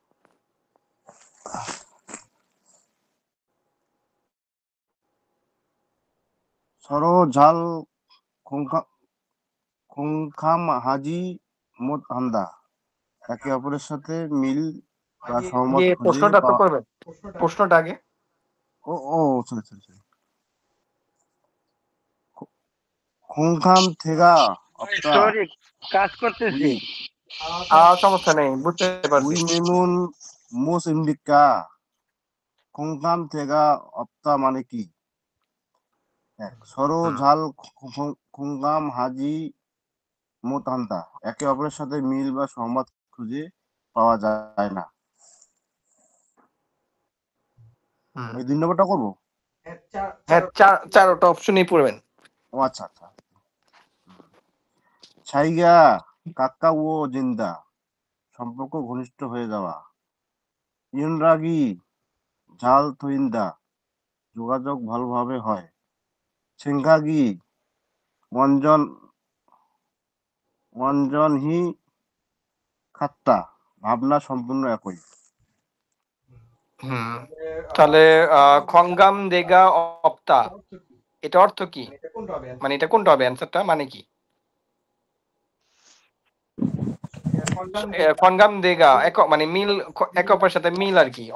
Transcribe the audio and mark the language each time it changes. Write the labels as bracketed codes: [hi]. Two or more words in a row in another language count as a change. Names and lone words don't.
[ko] 서로 잘 공감하지 못한다, [bn] একে অপরের সাথে মিল বা সহমত খুঁজে প্রশ্নটা তো পাওয়া। করবেন, প্রশ্নটা আগে। [ko] 오, sorry. 공감대가 없다. [bn] সরি, কাজ করতেছি। [ko] 우리 [bn] সমস্যা নেই, বুঝতে পারছি। [ko] 우리는 무엇입니까? 공감대가 없다 [bn] মানে কি? [ko] 서로 잘 공감하지 못한다। [bn] একে অপরের সাথে মিল বা সহমত খুঁজে পাওয়া যায় না। হুম। এই 2 নম্বরটা করব? হ্যাঁ, চারটা অপশনই পড়বেন। ও আচ্ছা। [ko] 차이가 가까워진다। [bn] সম্পর্ক ঘনিষ্ঠ হয়ে যাওয়া। [ko] 연락이 잘 통한다। [bn] যোগাযোগ ভালোভাবে হয়। [ko] 생각이 완전히 같다। [bn] ভাবনা সম্পূর্ণ একই। হুম। তাহলে [ko] 공감대가 없다, [bn] এটা অর্থ কি? মানে এটা কোনটা হবে অ্যান্সারটা, মানে কি? [ko] 공감대가 [bn] মানে মিল, একে অপরের সাথে মিল আর কি।